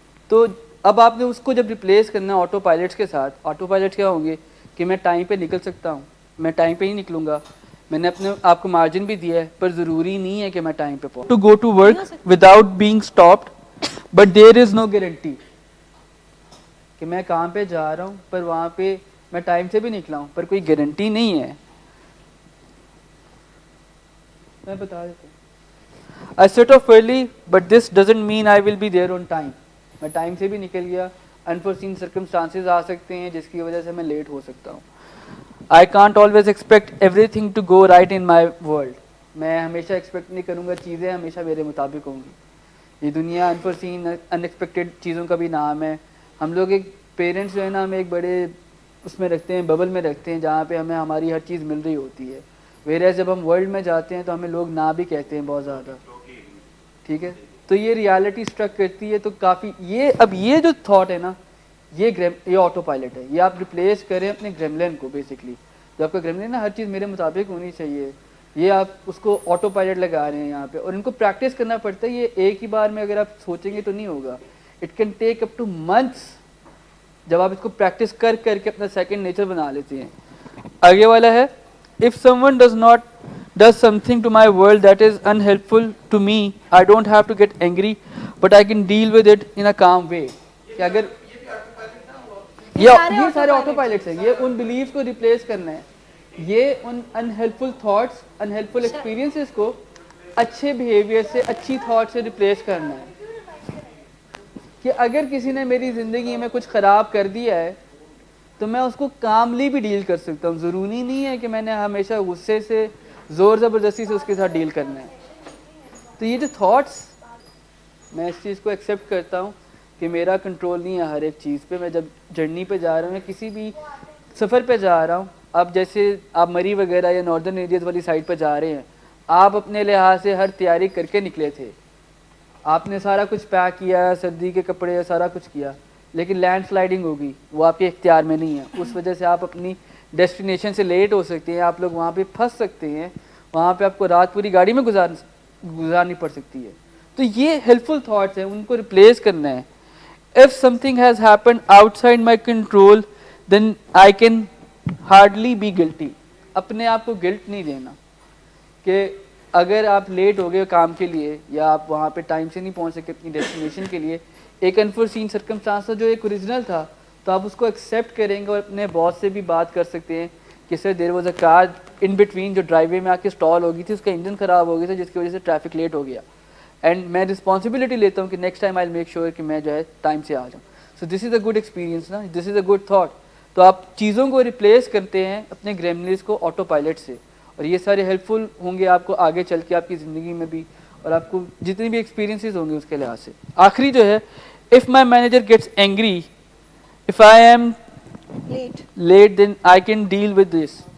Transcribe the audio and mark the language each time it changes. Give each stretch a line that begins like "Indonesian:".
Urdu: تو اب آپ نے اس کو جب ریپلیس کرنا ہے آٹو پائلٹس کے ساتھ, آٹو پائلٹس کیا ہوں گے کہ میں ٹائم پہ نکل سکتا ہوں, میں ٹائم پہ ہی نکلوں گا, میں نے اپنے آپ کو مارجن بھی دیا ہے, پر ضروری نہیں ہے کہ میں ٹائم پہ پہنچوں.
English: to go to work without being stopped, but there is no guarantee
Urdu: کہ میں کام پہ جا رہا ہوں پر وہاں پہ میں ٹائم سے بھی نکلا ہوں, پر کوئی گارنٹی نہیں ہے. میں بتا دیتا ہوں.
English: I set off early, but this doesn't mean I will be there on time.
Urdu: میں ٹائم سے بھی نکل گیا,
English: unforeseen circumstances
Urdu: آ سکتے ہیں جس کی وجہ سے میں لیٹ ہو سکتا ہوں.
English: I can't always expect everything to go right in my world.
Urdu: میں ہمیشہ ایکسپیکٹ نہیں کروں گا چیزیں ہمیشہ میرے مطابق ہوں گی. یہ دنیا
English: unforeseen, unexpected
Urdu: چیزوں کا بھی نام ہے. ہم لوگ ایک پیرنٹس جو ہے نا, ہمیں ایک بڑے اس میں رکھتے ہیں, ببل میں رکھتے ہیں, جہاں پہ ہمیں ہماری ہر چیز مل رہی ہوتی ہے. ویئرز جب ہم ورلڈ میں جاتے ہیں تو ہمیں لوگ نہ بھی کہتے ہیں بہت زیادہ, ٹھیک ہے. تو یہ ریالٹی اسٹرک کرتی ہے. تو کافی یہ اب یہ جو تھاٹ ہے نا, یہ آٹو پائلٹ ہے. یہ آپ ریپلیس کریں اپنے گریملن کو. بیسکلی جو آپ کا گریملن نا, ہر چیز میرے مطابق ہونی چاہیے, یہ آپ اس کو آٹو پائلٹ لگا رہے ہیں یہاں پہ, اور ان کو پریکٹس کرنا پڑتا ہے. یہ ایک ہی بار میں اگر آپ سوچیں گے تو نہیں ہوگا.
English: it can take up to months,
Urdu: جب آپ اس کو پریکٹس کر کے اپنا سیکنڈ نیچر بنا لیتے ہیں. آگے والا ہے,
English: if someone does something to my world that is unhelpful to me, I don't have to get angry, but I can deal with it in a calm way.
Urdu: کہ اگر یہ سارے آٹو پائلٹس ہیں, یہ ان بلیفس کو replace کرنا ہے, یہ ان انہیلپفل تھاٹس, انہیلپفل ایکسپیرینسز کو اچھے بیہیویئر سے, اچھی تھاٹ سے ریپلیس کرنا ہے. کہ اگر کسی نے میری زندگی میں کچھ خراب کر دیا ہے تو میں اس کو کاملی بھی ڈیل کر سکتا ہوں. ضروری نہیں ہے کہ میں نے ہمیشہ غصے سے, زور زبردستی سے اس کے ساتھ ڈیل کرنا ہے. تو یہ جو تھاٹس, میں اس چیز کو ایکسیپٹ کرتا ہوں کہ میرا کنٹرول نہیں ہے ہر ایک چیز پہ. میں جب جرنی پہ جا رہا ہوں یا کسی بھی سفر پہ جا رہا ہوں, اب جیسے آپ مری وغیرہ یا ناردرن ایریاز والی سائڈ پہ جا رہے ہیں, آپ اپنے لحاظ سے ہر تیاری کر کے نکلے تھے, آپ نے سارا کچھ پیک کیا, سردی کے کپڑے, سارا کچھ کیا, لیکن لینڈ سلائڈنگ ہوگی, وہ آپ کے اختیار میں نہیں ہے. اس وجہ سے آپ اپنی ڈیسٹینیشن سے لیٹ ہو سکتے ہیں, آپ لوگ وہاں پہ پھنس سکتے ہیں, وہاں پہ آپ کو رات پوری گاڑی میں گزارنی پڑ سکتی ہے. تو یہ ہیلپفل تھاٹس ہیں, ان کو ریپلیس کرنا ہے.
English: If something has happened outside my control, then I can hardly be guilty.
Urdu: اپنے آپ کو گلٹ نہیں دینا کہ اگر آپ لیٹ ہو گئے کام کے لیے یا آپ وہاں پہ ٹائم سے نہیں پہنچ سکے اپنی ڈیسٹینیشن کے لیے, ایک انفورسین سرکمسٹانس تھا جو ایک اوریجنل تھا, تو آپ اس کو ایکسیپٹ کریں گے اور اپنے باس سے بھی بات کر سکتے ہیں کہ سر
English: there was a car in between
Urdu: جو ڈرائیو وے میں آ کے اسٹال ہو گئی تھی, اس کا انجن خراب ہو گیا تھا جس کی وجہ سے ٹریفک لیٹ ہو گیا, اینڈ میں رسپانسبلٹی لیتا ہوں کہ
English: next time I make sure
Urdu: کہ میں جو ہے ٹائم سے آ جاؤں.
English: So this is a good experience نا, this is a good thought.
Urdu: تو آپ چیزوں کو ریپلیس کرتے ہیں اپنے گریملنز کو آٹو پائلٹ سے, اور یہ سارے ہیلپ فل ہوں گے آپ کو آگے چل کے آپ کی زندگی میں بھی, اور آپ کو جتنی بھی ایکسپیرینسز ہوں گے اس کے لحاظ سے. آخری جو ہے,
English: If my manager gets angry if I am late then I can deal with this.